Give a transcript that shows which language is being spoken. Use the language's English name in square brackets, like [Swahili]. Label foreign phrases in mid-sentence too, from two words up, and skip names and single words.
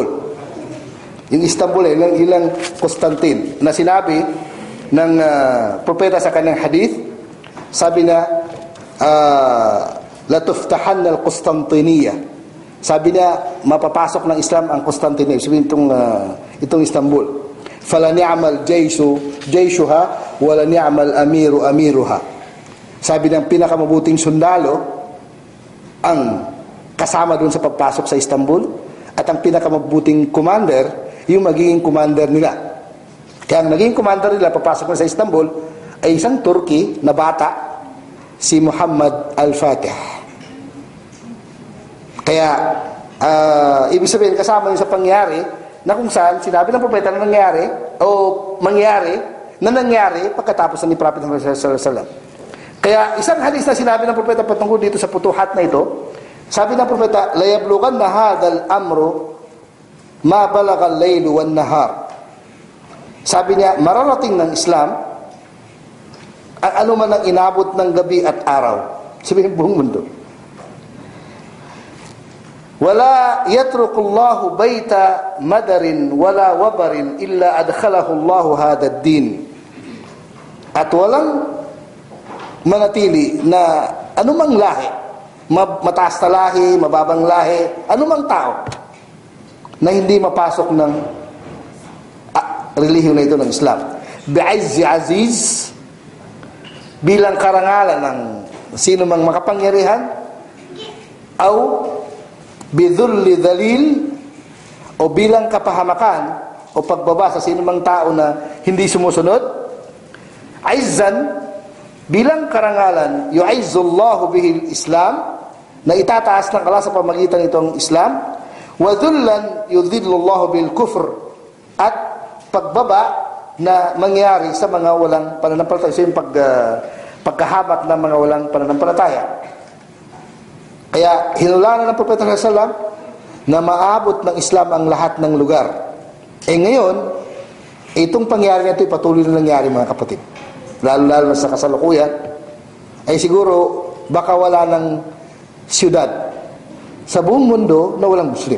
[Filipino] Yung Istanbul ilang Constantine, na sinabi ng propeta sa kanyang hadith, sabi na, [Arabic] لتفتحن القسطنطينية. [Filipino] Sabi niya, mapapasok ng Islam ang Constantinople, sabihin itong Istanbul. [Arabic] فلا نعم جيشها ولا نعم أميرها. [Filipino] Sabi ng pinakamabuting sundalo ang kasama doon sa pagpasok sa Istanbul, at ang pinakamabuting commander yung magiging commander nila. Kaya ang naging commander nila papasok na sa Istanbul ay isang Turkey na bata, si Muhammad al-Fatih. Kaya Ibig sabihin, kasama yun sa pangyari na kung saan sinabi ng propeta na nangyari o mangyari na nangyari pagkatapos ni Prophet Muhammad [Arabic] صلى الله عليه وسلم. [Filipino] Kaya isang hadis na sinabi ng propeta patungkol dito sa putuhat na ito, sabi ng propeta, [Arabic] ليبلغن هذا الأمر ما بلغ الليل والنهار. [Filipino] Sabi niya, mararating ng Islam ang anuman ang inabot ng gabi at araw. Sabihin buong mundo. [Arabic] ولا يترك الله بيت مدر ولا وبر إلا أدخله الله هذا الدين. [Filipino] At walang manatili na anumang lahi, mataas na lahi, mababang lahi, anumang tao na hindi mapasok ng relihiyon na ito ng Islam. [Arabic] بعز عزيز, [Filipino] bilang karangalan ng sino mang makapangyarihan, [Arabic] أو بذل ذليل, [Filipino] o bilang kapahamakan o pagbaba sa sino mang tao na hindi sumusunod. Aizzan, bilang karangalan, [Arabic] يعز الله به الإسلام, [Filipino] na itataas ng Allah sa pamagitan itong Islam. [Arabic] وذلا يذل الله بالكفر, [Filipino] at pagbaba na mangyari sa mga walang pananampalataya. So yung pagkahamak ng mga walang pananampalataya. Kaya hinulanan ng Propeta [Arabic] صلى الله عليه وسلم [Filipino] na maabot ng Islam ang lahat ng lugar. Ngayon, itong pangyari na ito patuloy na nangyari, mga kapatid. Lalo-lalo na sa kasalukuyan, ay siguro baka wala ng siyudad sa buong mundo na walang Muslim.